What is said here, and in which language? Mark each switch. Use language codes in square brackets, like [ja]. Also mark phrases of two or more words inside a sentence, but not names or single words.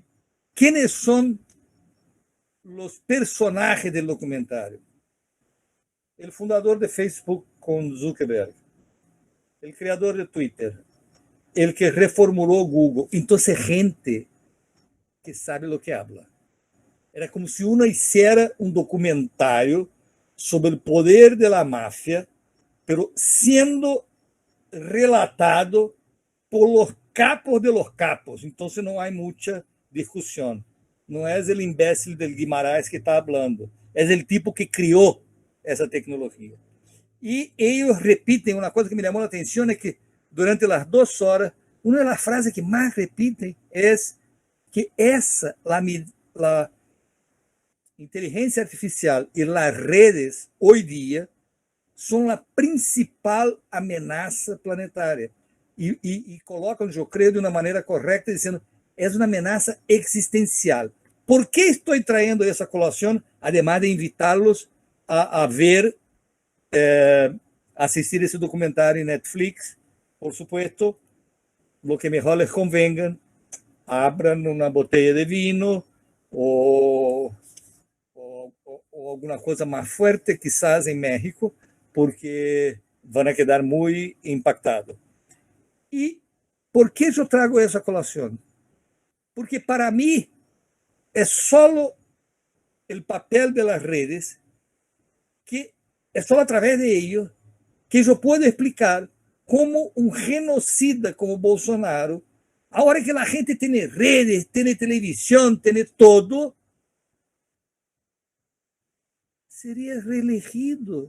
[pt] Quem são os personagens do documentário? O fundador de Facebook com Zuckerberg, o criador de Twitter, o que reformulou Google. Então, gente que sabe o que habla. Era como se [es] uno hiciera [pt] um documentário sobre o poder da máfia, [es] pero sendo relatado por los capos de los capos, [pt] entonces não há muita discussão. Não é o imbécil del Guimarães que está falando, é o tipo que criou essa tecnologia. E eles repetem, uma coisa que me chamou a atenção é que durante as 2 horas, uma das frases que mais repetem é que essa, a inteligência artificial e as redes, hoje dia, são a principal ameaça planetária. E colocam, eu creio, de uma maneira correta, dizendo é uma ameaça existencial. Por que estou traindo essa colação, [es] además de invitá-los [pt] a ver, assistir esse documentário em Netflix? [es] Por supuesto, lo que mejor les convenga, abran uma botella de vino [pt] ou alguma coisa mais forte, [es] quizás em México, [pt] porque vão [es] quedar [pt] muito impactados. E por que eu trago essa colação? Porque para mim é só o papel das redes, que é só através de ellos que eu posso explicar como um genocida como Bolsonaro, a hora que a gente tem redes, tem televisão, tem todo, seria reelegido.